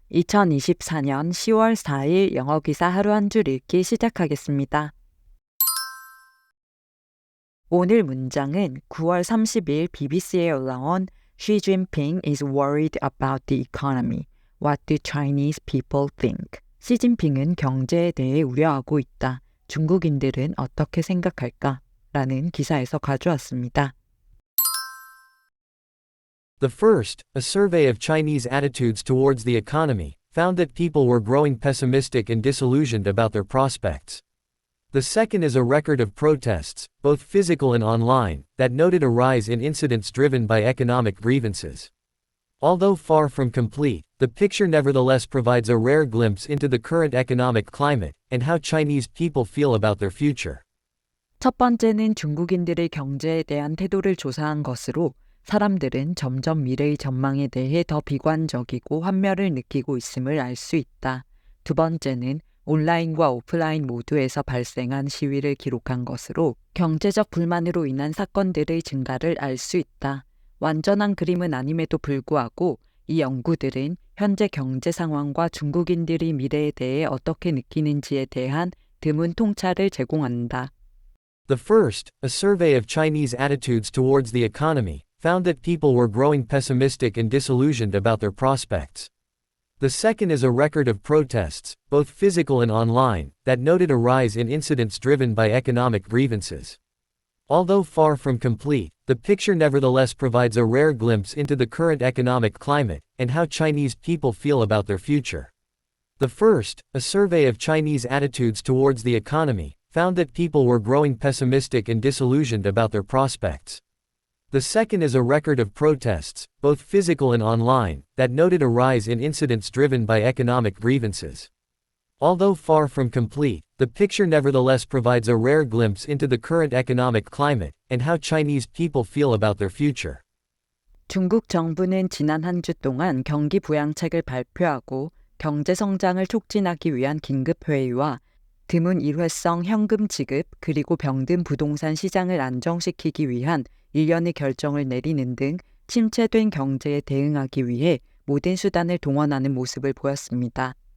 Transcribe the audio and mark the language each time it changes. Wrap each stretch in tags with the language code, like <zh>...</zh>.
<ko>2024년 10월 4일 영어 기사 하루 한 줄 읽기 시작하겠습니다. 오늘 문장은 9월 30일 BBC에 올라온</ko> <en>Xi Jinping is worried about the economy. What do Chinese people think?</en> <ko>시진핑은 경제에 대해 우려하고 있다. 중국인들은 어떻게 생각할까? 라는 기사에서 가져왔습니다.</ko> <en>The first, a survey of Chinese attitudes towards the economy, found that people were growing pessimistic and disillusioned about their prospects. The second is a record of protests, both physical and online, that noted a rise in incidents driven by economic grievances. Although far from complete, the picture nevertheless provides a rare glimpse into the current economic climate, and how Chinese people feel about their future.</en> <ko>첫 번째는 중국인들의 경제에 대한 태도를 조사한 것으로 사람들은 점점 미래의 전망에 대해 더 비관적이고 환멸을 느끼고 있음을 알 수 있다. 두 번째는 온라인과 오프라인 모두에서 발생한 시위를 기록한 것으로 경제적 불만으로 인한 사건들의 증가를 알 수 있다. 완전한 그림은 아님에도 불구하고 이 연구들은 현재 경제 상황과 중국인들이 미래에 대해 어떻게 느끼는지에 대한 드문 통찰을 제공한다.</ko> <en>The first, a survey of Chinese attitudes towards the economy, found that people were growing pessimistic and disillusioned about their prospects. The second is a record of protests, both physical and online, that noted a rise in incidents driven by economic grievances. Although far from complete, the picture nevertheless provides a rare glimpse into the current economic climate, and how Chinese people feel about their future. The first, a survey of Chinese attitudes towards the economy, found that people were growing pessimistic and disillusioned about their prospects. The second is a record of protests, both physical and online, that noted a rise in incidents driven by economic grievances. Although far from complete, the picture nevertheless provides a rare glimpse into the current economic climate, and how Chinese people feel about their future.</en> <ko>중국 정부는 지난 한 주 동안 경기 부양책을 발표하고 경제 성장을 촉진하기 위한 긴급 회의와 드문 일회성 현금 지급 그리고 병든 부동산 시장을 안정시키기 위한 일련의 결정을 내리는 등 침체된 경제에 대응하기 위해 모든 수단을 동원하는 모습을 보였습니다.</ko>